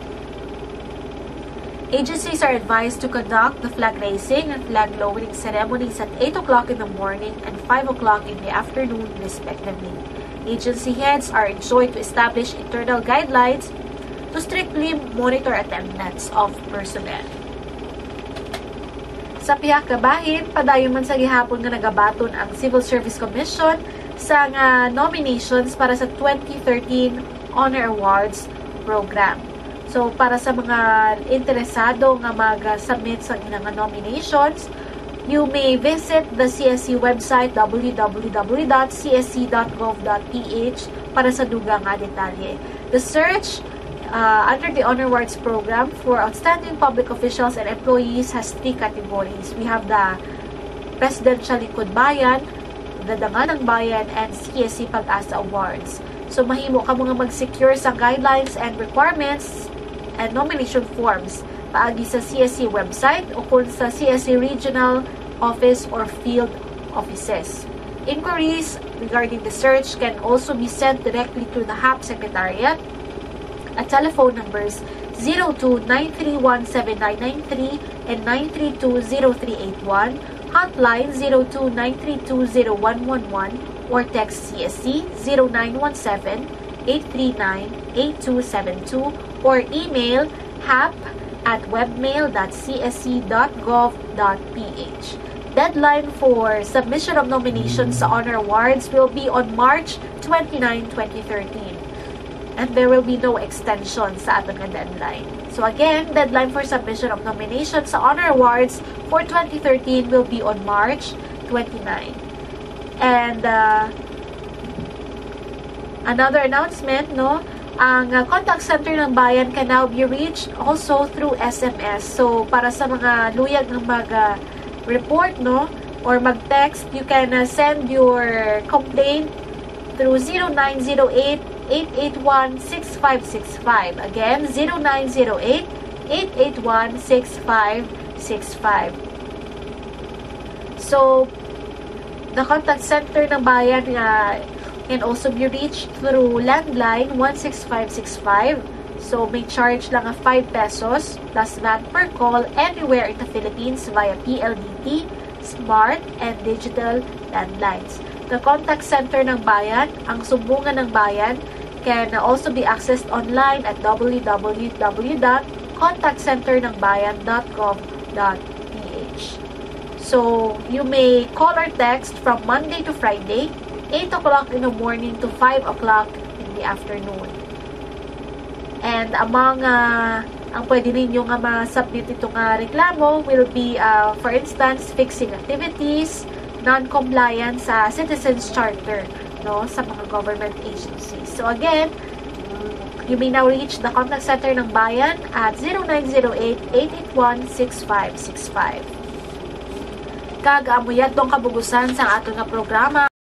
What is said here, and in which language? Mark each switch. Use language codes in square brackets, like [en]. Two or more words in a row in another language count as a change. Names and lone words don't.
[en] Agencies are advised to conduct the flag-raising and flag-lowering ceremonies at 8 o'clock in the morning and 5 o'clock in the afternoon, respectively. Agency heads are enjoined to establish internal guidelines to strictly monitor attendance of personnel. [hil] Sa pihak kabahin, padayon man sa gihapon nga nagabaton ang Civil Service Commission sa nga nominations para sa 2013 Honor Awards program. So para sa mga interesado nga mag-submit sa ilang nominations, [en] you may visit the CSC website [hil] www.csc.gov.ph para sa dugang nga detalye. [en] The search under the Honor Awards program for outstanding public officials and employees has 3 categories. We have the Presidential Likod Bayan, the Danganang Bayan, and CSC Pag-asa Awards. [hil] So mahimo ka mga mag-secure sa [en] guidelines and requirements and nomination forms [hil] paagi sa CSC website o kung sa CSC Regional Office [en] or Field Offices. Inquiries regarding the search can also be sent directly to the HAP Secretariat at telephone numbers 02-931-7993 and 932-0381, hotline 02-932-0111, or text CSC 0917-839-8272, or email hap@webmail.csc.gov.ph. Deadline for submission of nominations sa Honor Awards will be on March 29, 2013. And there will be no extension [hil] sa atong [en] deadline. So again, deadline for submission of nominations sa Honor Awards for 2013 will be on March 29. And another announcement, no? Ang contact center ng bayan can now be reached also through SMS. [hil] So para sa mga luyag ng mag-report, no, or mag-text, [en] you can send your complaint through [hil] 0908-881-6565. [en] Again, 0908-881-6565. So, the contact center ng bayan can also be reached through landline 16565. So, may charge lang of 5 pesos plus VAT per call anywhere in the Philippines via PLDT, smart, and digital landlines. The contact center ng bayan, [tl] ang sumbungan ng bayan, [en] can also be accessed online at www.contactcenternangbayan.com.ph. So, you may call or text from Monday to Friday, 8 o'clock in the morning to 5 o'clock in the afternoon. And among [hil] ang pwede ninyo nga ma-submit itong reklamo [en] will be, for instance, fixing activities, non-compliance sa Citizens Charter, no, [hil] sa mga [en] government agencies. So again, you may now reach the contact center ng bayan at 0908-881-6565. [hil] Kag-amuyat tong kabugusan sa ato nga programa.